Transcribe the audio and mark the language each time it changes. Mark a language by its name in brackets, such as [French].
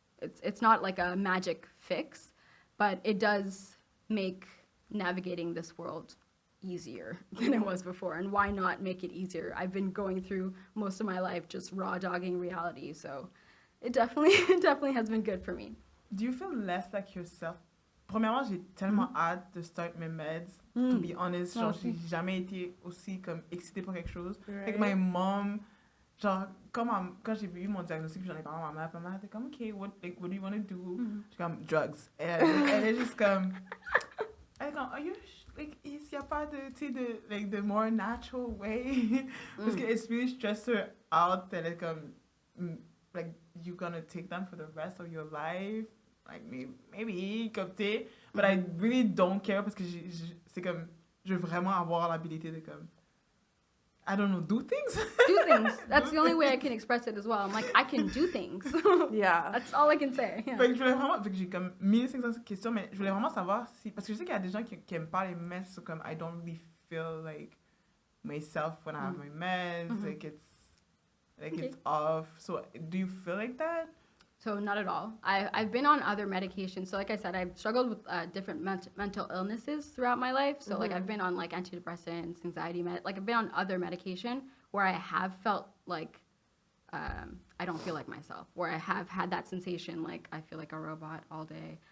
[English] It's not like a magic fix, but it does make navigating this world easier than it was before. And why not make it easier? I've been going through most of my life just raw dogging reality, so it definitely has been good for me. Do you feel less like yourself? [French] Premièrement, j'ai tellement hâte de start mes meds. [English] To be honest, [French] genre, j'ai jamais été aussi comme excitée pour quelque chose. Avec my mom, genre, quand j'ai eu mon diagnostic, j'en ai parlé à ma mère était comme, okay, [English] what do you want to do? [French] J'ai comme, drugs. Et elle est juste comme, [English] are you, [French] like, il n'y a pas de, like, [English] the more natural way? Parce que it's really stressed her out, [French] elle est comme, [English] like, you gonna take them for the rest of your life? [French] Like, maybe, comme t'es, [English] but I really don't care, [French] parce que c'est comme, je veux vraiment avoir l'habilité de comme, [English] I don't know, do things. Do things. That's the only way I can express it as well. I'm like, I can do things. Yeah. That's all I can say. Yeah. [French] Fait que je voulais vraiment, fait que j'ai comme 1500 questions, mais je voulais vraiment savoir si, parce que je sais qu'il y a des gens qui aiment pas les meds, so comme [English] I don't really feel like myself when I have my meds, like it's off. So do you feel like that? So not at all. I've been on other medications. So like I said, I've struggled with different mental illnesses throughout my life. So like I've been on like antidepressants, anxiety like I've been on other medication where I have felt like I don't feel like myself, where I have had that sensation like I feel like a robot all day.